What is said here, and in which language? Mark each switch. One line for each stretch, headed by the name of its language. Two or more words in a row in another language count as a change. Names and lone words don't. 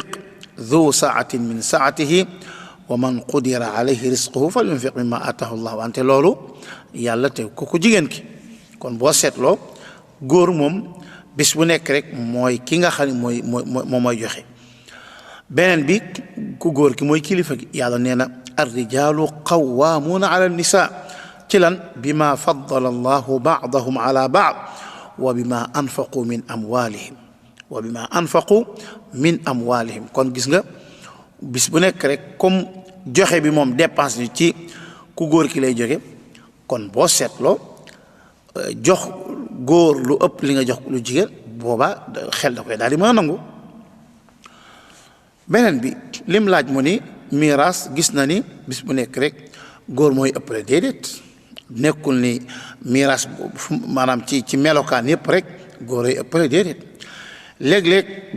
Arabic: ذو سعة من سعته ومن قدر عليه رزقه فلينفق مما آتاه الله
Wolof: wante loolu yàlla teg ko ku jigéen ki kon boo seetloo góor moom bis bu nekk rek mooy ki nga xam ne mooy joxe beneen bi ku góor ki mooy kilifa gi yàlla nee na
Arabic: الرجال قوامون على النساء
Wolof: ci lan
Arabic: بما فضل الله بعضهم على بعض وبما أنفقوا من
Wolof: amwalihim kon gis nga bis bu nekk rek comme joxe bi moom dépense bi ci ku góor ki lay jóge kon boo seetloo jox góor lu ëpp li nga jox lu jigéen booba xel da koy daal di mën a nangu beneen bi lim laaj mu ni miraas gis na ni bis bu nekk rek góor mooy ëppale déedéet nekkul ni miraas maanaam ci melokaan yépp rek góor ay ëppale déedéet léeg-léeg